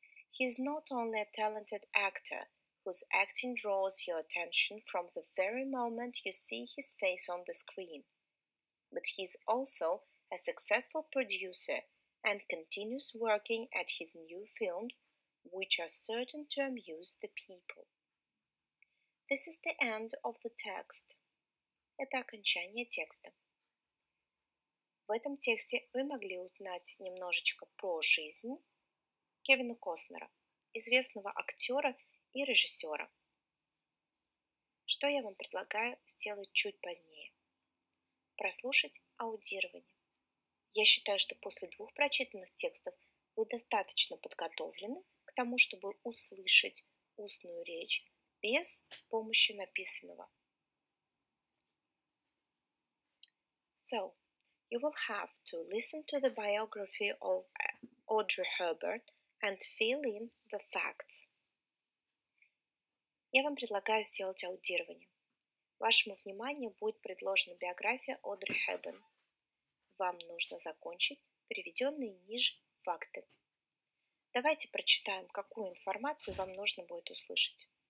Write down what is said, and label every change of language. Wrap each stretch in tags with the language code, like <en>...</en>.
<en>He is not only a talented actor whose acting draws your attention from the very moment you see his face on the screen, but he is also a successful producer and continues working at his new films, which are certain to amuse the people. This is the end of the text.</en> <ru>Это окончание текста. В этом тексте вы могли узнать немножечко про жизнь Кевина Костнера, известного актера и режиссера. Что я вам предлагаю сделать чуть позднее? Прослушать аудирование. Я считаю, что после 2 прочитанных текстов вы достаточно подготовлены к тому, чтобы услышать устную речь без помощи написанного.</ru> <en>So, you will have to listen to the biography of Audrey Hepburn and fill in the facts.</en> <ru>Я вам предлагаю сделать аудирование. Вашему вниманию будет предложена биография Одри Хепберн. вам нужно закончить приведенные ниже факты. Давайте прочитаем, какую информацию вам нужно будет услышать.</ru>